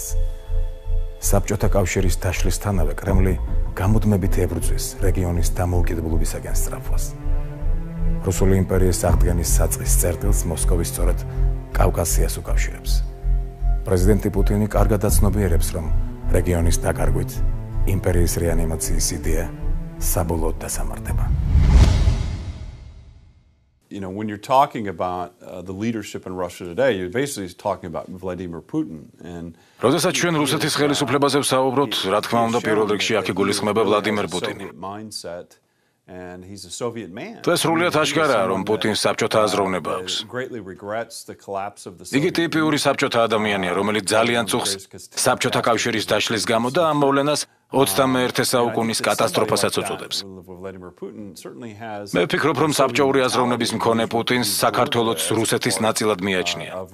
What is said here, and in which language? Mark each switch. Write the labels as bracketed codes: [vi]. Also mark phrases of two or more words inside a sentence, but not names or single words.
[ka] საბჭოთა კავშირის დაშლისთანავე კრემლი გამუდმებით ებრძვის რეგიონის დამოუკიდებლობისაგან სწრაფვას. რუსული იმპერიის აღდგენის საწყის წერტილს მოსკოვი სწორედ კავკასიას უკავშირებს. პრეზიდენტი პუტინი კარგად აცნობიერებს, რომ რეგიონის დაკარგვით იმპერიის რეანიმაციის იდეა საბოლოოდ დასამართება. [en] You know, when you're talking about the leadership in Russia today, you're basically talking about Vladimir Putin and [ka] როდესაც ჩვენ რუსეთის ხელისუფლებაზე ვსაუბრობთ, რა თქმა უნდა, პირველ რიგში აქ იგულისხმება ვლადიმერ პუტინი. [en] And he's a Soviet man. [ka] ეს სრულიად აღშკარაა, რომ პუტინს საბჭოთა აზროვნება აქვს. იგი ტიპიური საბჭოთა ადამიანია, რომელიც ძალიან წუხს საბჭოთა კავშირის დაშლის გამო და ამ მოვლენას 21 საუკუნის კატასტროფასაც უწოდებს. მე ვფიქრობ, რომ საბჭოური აზროვნების მქონე პუტინს საქართველოს რუსეთის ნაწილად მიაჩნია.